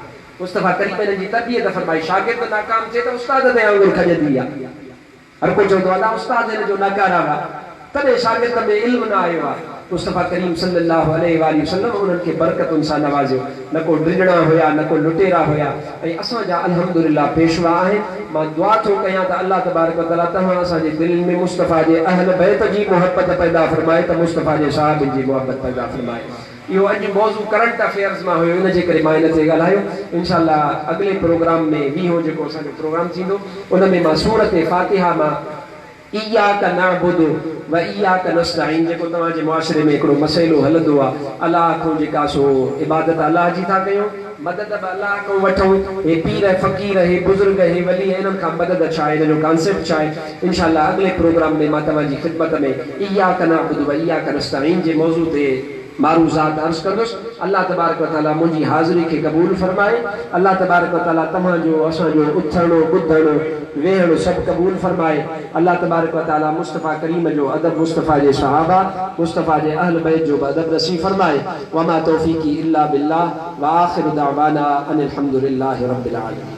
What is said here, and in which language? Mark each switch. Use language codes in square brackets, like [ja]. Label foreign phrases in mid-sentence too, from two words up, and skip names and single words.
[sd] मुस्तफ़ा करीम इन्हनि जी तरबियत फरमाई, शागिर्द नाकाम थिए त उस्ताद ते आंगुर खॼंदी आहे। हर कोई चवंदो आहे उस्ताद हिन जो नाकारा आहे, तॾहिं शागिर्द में इल्म न आयो आहे। मुस्तफ़ा करीम [ar] صلى الله عليه وسلم [sd] उन्हनि खे बरकतुनि सां नवाज़ियो। न को ड्रिजणा हुया, न को लुटेरा हुया। ऐं असांजा अल्हम्दुलिल्लाह पेशवा आहिनि। मां दुआ थो कयां त [ar] الله تبارك وتعالى [sd] तव्हां असांजे दिलि में मुस्तफ़ा जे अहल बैत जी मोहब्बत पैदा फरमाए, त मुस्तफ़ा जे सहाबनि जी मोहब्बत पैदा फरमाए। इहो अॼु मौज़ू [en] current affairs [sd] मां हुयो, इन जे करे मां इन ते ॻाल्हायो। इंशाअल्लाह अॻिले प्रोग्राम में वीहो जेको असांजो प्रोग्राम थींदो उन में मां सूरत फातिहा मां [ar] إياك نعبد وإياك نستعين [sd] जेको तव्हांजे मुआशरे में हिकिड़ो मसइलो हलंदो आहे, अलाह खां जेका सो इबादत अलाह जी था कयूं, मदद बि अलाह खां वठूं। हे पीर फ़क़ीर, हे बुज़ुर्ग, हे वली, इन्हनि खां मदद छा आहे, हिन जो कॉन्सेप्ट छा आहे, इंशाअल्लाह अॻिले प्रोग्राम में मां तव्हांजी ख़िदमत में [ar] إياك نعبد وإياك نستعين [sd] जे मौज़ू ते मारूज़ात अर्ज़ कंदुसि। [ar] الله تبارك وتعالى [sd] मुंहिंजी हाज़िरी खे क़बूल फरमाए। [ar] الله تبارك وتعالى [sd] तव्हांजो असांजो उथणो ॿुधणो वेहणो सभु क़बूल फरमाए। [ar] الله تبارك وتعالى [sd] मुस्तफ़ा करीम जो अदब, मुस्तफ़ा जे सहाबा, मुस्तफ़ा जे अहल बैत जो अदब नसीब फरमाए। [ar] وما توفيقي إلا بالله وآخر دعوانا أن الحمد لله رب العالمين.